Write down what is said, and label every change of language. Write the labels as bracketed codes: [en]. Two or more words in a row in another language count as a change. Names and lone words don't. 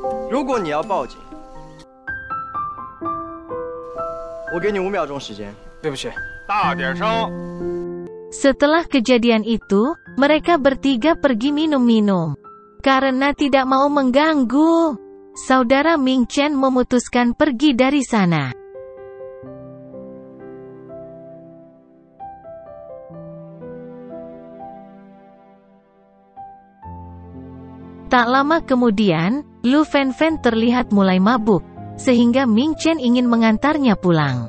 [zh] 如果你要报警，我给你5秒钟时间。对不起，大点声。 [id] Setelah kejadian itu, mereka bertiga pergi minum-minum. Karena tidak mau mengganggu, saudara Ming Chen memutuskan pergi dari sana. Tak lama kemudian, Lu Fenfen terlihat mulai mabuk, sehingga Ming Chen ingin mengantarnya pulang.